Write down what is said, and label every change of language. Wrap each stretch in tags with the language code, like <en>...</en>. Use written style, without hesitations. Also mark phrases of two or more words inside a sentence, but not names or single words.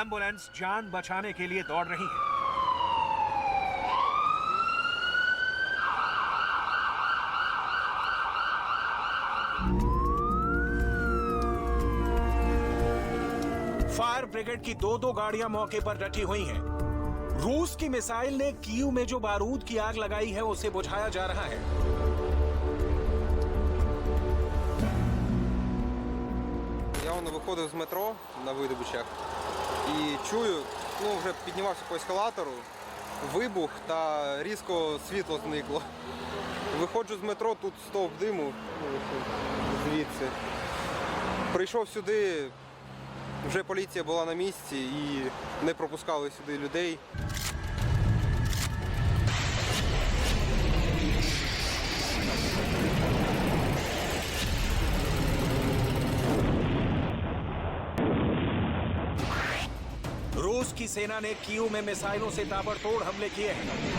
<hi>एम्बुलेंस जान बचाने के लिए दौड़ रही है। फायर ब्रिगेड की 2-2 गाड़ियां मौके पर डटी हुई हैं। रूस की मिसाइल ने कीव में जो बारूद की आग लगाई है उसे बुझाया जा रहा है।</hi> <uk>Я виходив з метро на видобичах і чую, вже піднімався по ескалатору, вибух та різко світло зникло. Виходжу з метро, тут стовп диму звідси. Прийшов сюди, вже поліція була на місці і не пропускали сюди людей.</uk> <hi>रूस की सेना ने कीव में मिसाइलों से ताबड़तोड़ हमले किए हैं।</hi>